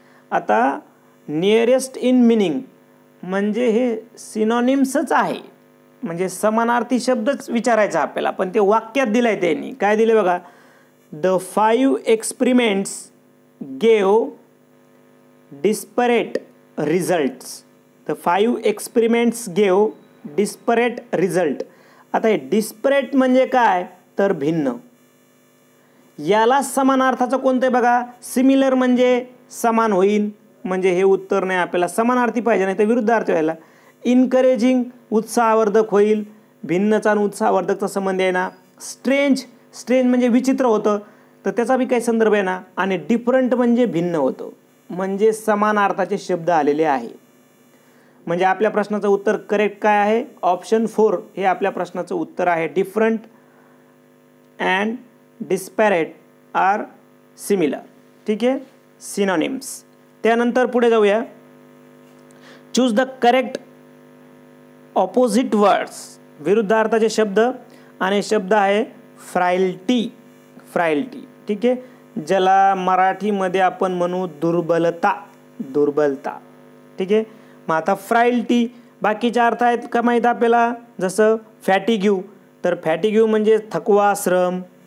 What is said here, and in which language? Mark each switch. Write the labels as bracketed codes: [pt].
[mr] आता nearest in meaning म्हणजे हे सिनॉनिम्सच आहे, म्हणजे समानार्थी शब्दच विचारायचा आपल्याला, पण ते वाक्यात दिलं आहे. त्यांनी काय दिले बघा. [en] The 5 experiments gave disparate results. The 5 experiments gave disparate result. [mr] आता हे disparate म्हणजे काय तर भिन्न. याला समानार्थाचं कोणतं आहे बघा. सिमिलर म्हणजे समान होईल, म्हणजे हे उत्तर नाही, आपल्याला समानार्थी पाहिजे, नाही तर विरुद्धार्थी व्हायला. इनकरेजिंग उत्साहवर्धक होईल, भिन्नचा आणि उत्साहवर्धकचा संबंध आहे ना. स्ट्रेंज म्हणजे विचित्र होतं, तर त्याचा बी काही संदर्भ आहे ना. आणि डिफरंट म्हणजे भिन्न होतं, म्हणजे समानार्थाचे शब्द आलेले आहे. म्हणजे आपल्या प्रश्नाचं उत्तर करेक्ट काय आहे. ऑप्शन 4 हे आपल्या प्रश्नाचं उत्तर आहे. [en] Different and disparate are similar. [mr] ठीक आहे, सिनॉनिम्स. त्यानंतर पुढे जाऊया. [en] Choose the correct opposite words. [mr] विरुद्धार्थाचे शब्द, आणि शब्द आहे फ्रायल्टी. ठीक आहे, ज्याला मराठीमध्ये आपण म्हणू दुर्बलता. ठीक आहे. मग आता फ्रायल्टी बाकीचे अर्थ आहेत का माहीत आपल्याला. जसं फॅटिग्यू, तर फॅटिग्यू म्हणजे थकवा, श्रम.